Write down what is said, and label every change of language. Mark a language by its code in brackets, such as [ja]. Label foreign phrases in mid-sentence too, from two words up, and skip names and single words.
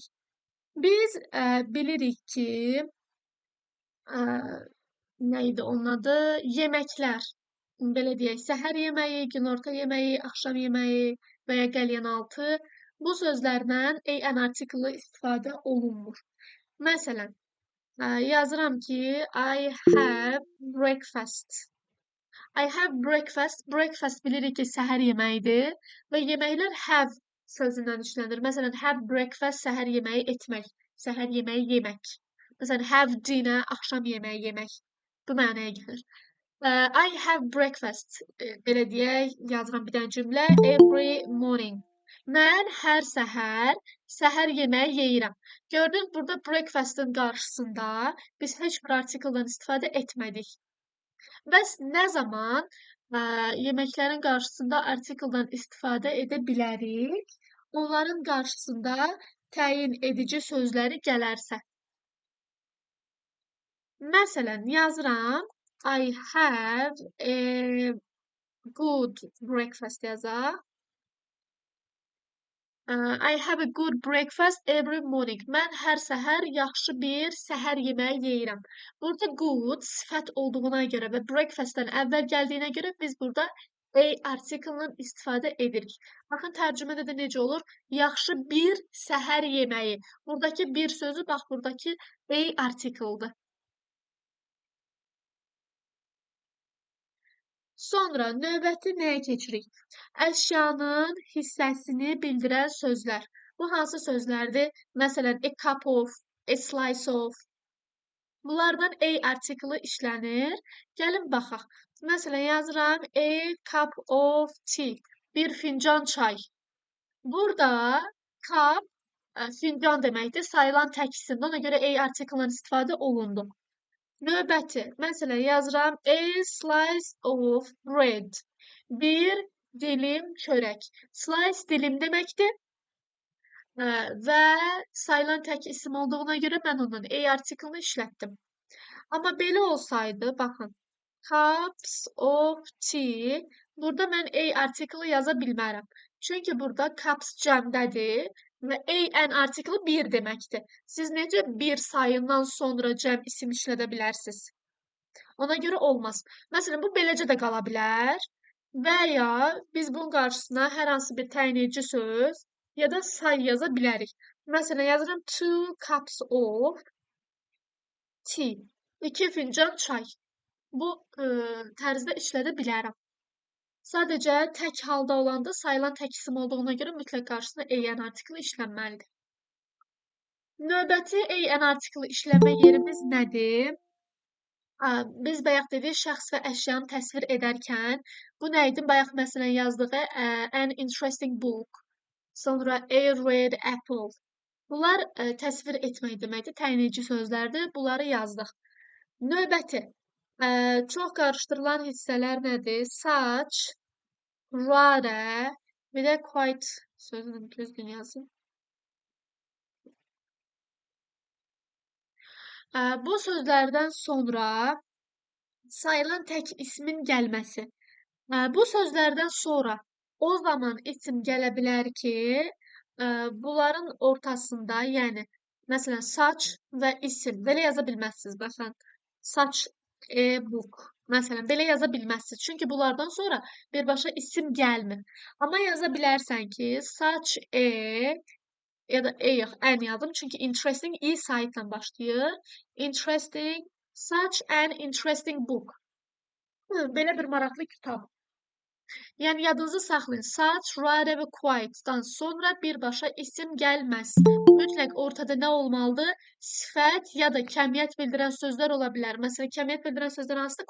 [az] Biz bilirik ki, nə idi onun adı? Yeməklər. Belə deyək, səhər yeməyi, günorta yeməyi, axşam yeməyi və ya qəlyanaltı bu sözlərlə an artiklı istifadə olunmur. Məsələn, yazıram ki, [en] I have breakfast. I have breakfast. [az] Breakfast bilirik ki, səhər yeməyidir və yeməklər have sözündən işlənir. Məsələn, [en] have breakfast [az] səhər yeməyi etmək, səhər yeməyi yemək. Məsələn, [en] have dinner [az] axşam yeməyi yemək. Bu mənaya gəlir. [en] I have breakfast. [az] Belə deyək, yazıram bir dənə cümlə. [en] Every morning. [az] Mən hər səhər yeməyi yeyirəm. Gördünüz, burada breakfast'ın qarşısında biz heç bir artikeldən istifadə etmədik. Bəs nə zaman yeməklərin qarşısında artikeldən istifadə edə bilərik? Onların qarşısında təyin edici sözləri gələrsə. Məsələn, yazıram [en] I have a good breakfast [az] yazaq. [en] I have a good breakfast every morning. [az] Mən hər səhər yaxşı bir səhər yeməyi yeyirəm. Burada good sifət olduğuna görə və breakfast'dan əvvəl gəldiyinə görə biz burada a artiklının istifadə edirik. Baxın, tərcümədə də necə olur? Yaxşı bir səhər yeməyi. Buradakı bir sözü, bax, buradakı a artikldır. Sonra növbəti nəyə keçirik? Əşyanın hissəsini bildirən sözlər. Bu hansı sözlərdir? Məsələn, [en] a cup of, a slice of. [az] Bunlardan a artiklı işlənir. Gəlin baxaq. Məsələn, yazıram [en] a cup of tea. [az] Bir fincan çay. Burada cup fincan deməkdir. Sayılan tək isimdir. Ona görə a artiklından istifadə olundu. Növbəti, məsələn, yazıram [en] a slice of bread. [az] Bir dilim çörək. Slice dilim deməkdir və sayılan tək isim olduğuna görə mən onun a artiklını işlətdim. Amma belə olsaydı, baxın, [en] cups of tea, [az] burada mən a artiklı yaza bilmərəm. Çünki burada cups cəmdədir və an artiklı bir deməkdir. Siz necə bir sayından sonra cəm isim işlədə bilərsiniz? Ona görə olmaz. Məsələn, bu beləcə də qala bilər və ya biz bunun qarşısına hər hansı bir təyin edici söz ya da say yaza bilərik. Məsələn, yazıram 2 [en] cups of tea. [az] 2 fincan çay. Bu tərzdə işlədə bilərəm. Sadəcə tək halda olanda sayılan tək isim olduğuna görə mütləq qarşısına an artiklı işlənməlidir. Növbəti an artiklı işləmə yerimiz nədir? Biz bayaq dedik, şəxs və əşyanı təsvir edərkən bu nə idi? Bayaq məsələn yazdığı [en] an interesting book, [az] sonra [en] a red apple. [az] Bunlar təsvir etmək deməkdir, təyin edici sözlərdir. Bunları yazdıq. Növbəti, çox qarışdırılan hissələr nədir? [en] Such, rather, [az] bir də quite sözünü düzgün yazın. Bu sözlərdən sonra sayılan tək ismin gəlməsi. Bu sözlərdən sonra o zaman isim gələ bilər ki, bunların ortasında, yəni məsələn such və isim belə yaza bilməzsiniz. Baxın, [en] such a book. [az] Məsələn, belə yaza bilməzsiniz. Çünki bunlardan sonra birbaşa isim gəlmir. Amma yaza bilərsən ki, [en] such a [az] ya da yox, an yazdım. Çünki interesting i saytla başlayır. [en] Interesting, such an interesting book. [az] Belə bir maraqlı kitab. Yəni yadınızı saxlayın. [en] Such, rather [az] və quite-dan sonra birbaşa isim gəlməz. Mütləq ortada nə olmalıdır? Sifət ya da kəmiyyət bildirən sözlər ola bilər. Məsələn, kəmiyyət bildirən sözlər hansıdır?